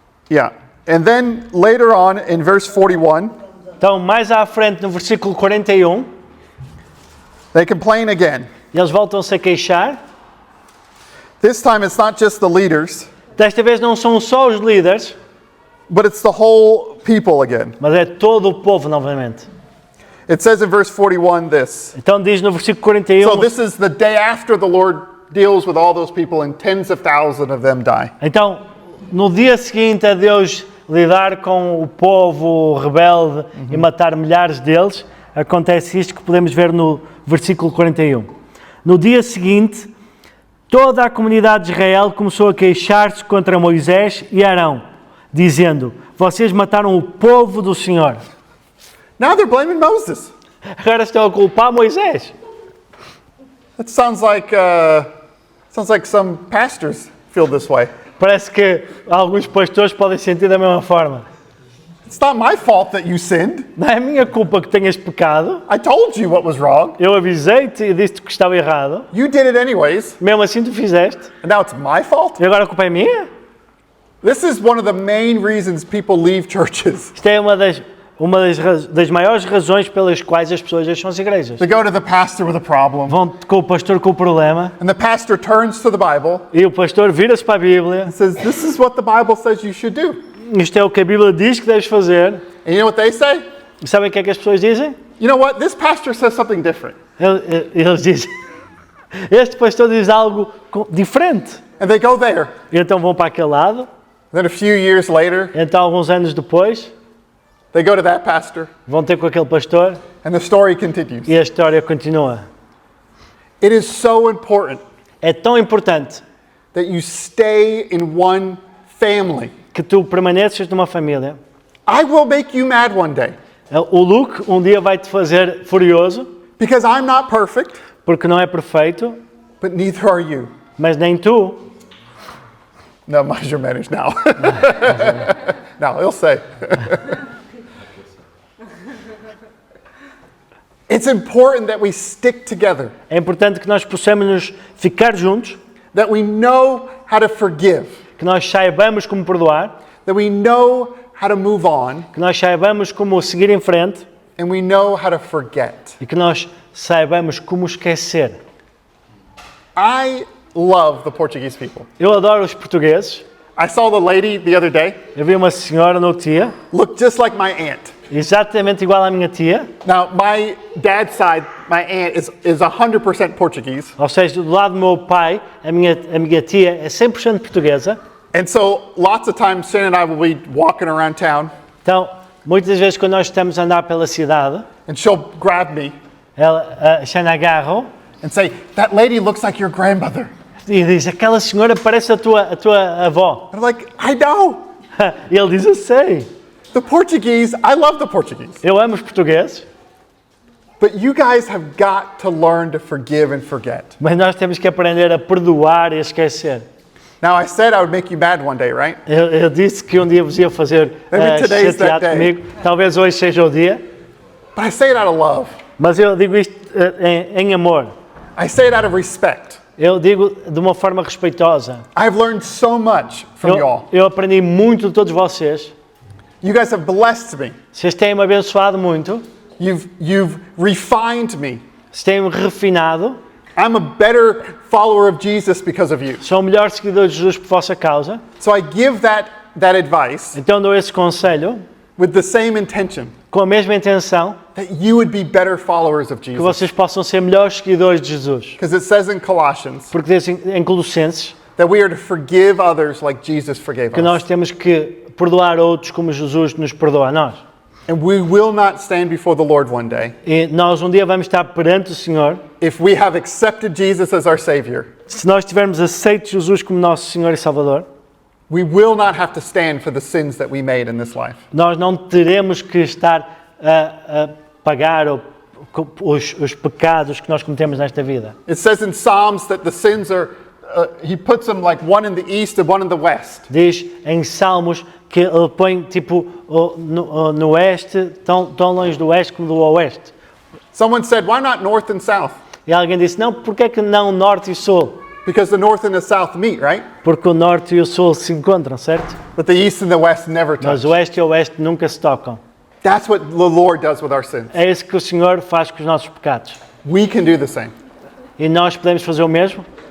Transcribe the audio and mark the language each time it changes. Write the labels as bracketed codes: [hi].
[en] Yeah. And then later on in verse 41, [pt] Então, mais à frente, no versículo 41, [en] they complain again. [pt] eles voltam-se a queixar. [en] This time it's not just the leaders, [pt] Desta vez não são só os líderes, [en] but it's the whole people again. [pt] mas é todo o povo novamente. [en] It says in verse 41 this. [pt] Então diz no versículo 41, [en] So this is the day after the Lord deals with all those people and tens of thousands of them die. [pt] então no dia seguinte a Deus lidar com o povo rebelde e matar milhares deles, acontece isto que podemos ver no versículo 41. No dia seguinte, toda a comunidade de Israel começou a queixar-se contra Moisés e Arão, dizendo: vocês mataram o povo do Senhor. [en] Now they're blaming Moses. [pt] Agora estão a culpar Moisés. [en] That sounds like some pastors feel this way. [pt] Parece que alguns pastores podem sentir da mesma forma. [en] It's not my fault that you sinned. [pt] Não é minha culpa que tenhas pecado. [en] I told you what was wrong. [pt] Eu avisei-te e disse-te que estava errado. [en] You did it anyways, [pt] Mesmo assim tu fizeste. [en] and now it's my fault? [pt] E agora a culpa é minha? [en] This is one of the main reasons people leave churches. [pt] Isto é uma das maiores razões pelas quais as pessoas deixam as igrejas. [en] They go to the pastor with a problem, [pt] Vão com o pastor com o problema [en] and the pastor turns to the Bible [pt] e o pastor vira-se para a Bíblia. [en] and says, "This is what the Bible says you should do." [pt] Isto é o que a Bíblia diz que deves fazer. [en] And you know what they say? [pt] E sabem o que é que as pessoas dizem? [en] You know what? This pastor says something different. [pt] Eles dizem, este pastor diz algo diferente. [en] And they go there. [pt] E então vão para aquele lado. [en] Then a few years later, [pt] Então alguns anos depois [en] they go to that pastor, [pt] vão ter com aquele pastor [en] and the story continues. [pt] e a história continua. [en] It is so important [pt] É tão importante [en] that you stay in one family. [pt] que tu permaneças numa família. [en] I will make you mad one day [pt] O Luke um dia vai te fazer furioso, [en] because I'm not perfect, [pt] porque não é perfeito, [en] but neither are you. [pt] mas nem tu. Não, mais ou menos, não. Não, [en] he'll say. It's important that we stick together, [pt] É importante que nós possamos nos ficar juntos, [en] that we know how to forgive, [pt] que nós saibamos como perdoar, [en] that we know how to move on, [pt] que nós saibamos como seguir em frente [en] and we know how to forget. [pt] e que nós saibamos como esquecer. [en] I love the Portuguese people. [pt] Eu adoro os portugueses. [en] I saw the lady the other day, [pt] Eu vi uma senhora no outro dia, [en] looked just like my aunt. [pt] exatamente igual à minha tia, [en] Now, my dad's side, my aunt is 100% Portuguese. [pt] ou seja, do lado do meu pai, a minha tia é 100% portuguesa. [en] And so lots of times Shannon and I will be walking around town [pt] Então, muitas vezes quando nós estamos a andar pela cidade, [en] and she'll grab me [pt] a Xana agarra [en] and say, that lady looks like your grandmother. [pt] e diz, aquela senhora parece a tua avó. [en] I'm like, I know. [pt] E ele diz, eu sei, [en] The Portuguese, I love the Portuguese. [pt] eu amo os portugueses, [en] But you guys have got to learn to forgive and forget. [pt] mas nós temos que aprender a perdoar e a esquecer. [en] Now, I said I would make you mad one day, right? [pt] Eu disse que um dia vos ia fazer [en] Maybe today's that [pt] chatear [en] day. [pt] comigo, talvez hoje seja o dia, [en] But I say it out of love. [pt] mas eu digo isto em amor. [en] I say it out of respect. [pt] Eu digo de uma forma respeitosa. [en] I've learned so much from y'all. [pt] Eu aprendi muito de todos vocês. [en] You guys have blessed me. [pt] Vocês têm-me abençoado muito. [en] You've refined me. [pt] Vocês têm-me refinado. [en] I'm a better follower of Jesus because of you. [pt] Sou o melhor seguidor de Jesus por vossa causa. [en] So I give that advice [pt] Então dou esse conselho [en] with the same intention, [pt] com a mesma intenção [en] that you would be better followers of [pt] que [en] Jesus. [pt] vocês possam ser melhores seguidores de Jesus. [en] Because it says in Colossians [pt] Porque diz em Colossenses [en] that we are to forgive others like Jesus forgave [pt] que nós [en] us. [pt] temos que perdoar outros como Jesus nos perdoa a nós. [en] And we will not stand before the Lord one day [pt] E nós um dia vamos estar perante o Senhor [en] if we have accepted Jesus as our Savior. [pt] se nós tivermos aceito Jesus como nosso Senhor e Salvador. [en] We will not have to stand for the sins that we made in this life. [pt] Nós não teremos que estar a pagar os pecados que nós cometemos nesta vida. [en] It says in Psalms that the sins are, he puts them like one in the east and one in the west. [pt] Diz em Salmos que ele põe tipo no oeste, tão longe do oeste como do oeste. [en] Someone said, why not north and south? [pt] E alguém disse, não, porque é que não norte e sul? [en] Because the north and the south meet, right? [pt] Porque o norte e o sul se encontram, certo? [en] But the east and the west never touch. [pt] Mas o oeste e o oeste nunca se tocam. [en] That's what the Lord does with our sins. [pt] É isso que o Senhor faz com os nossos pecados. [en] We can do the same. [pt] E nós podemos fazer o mesmo?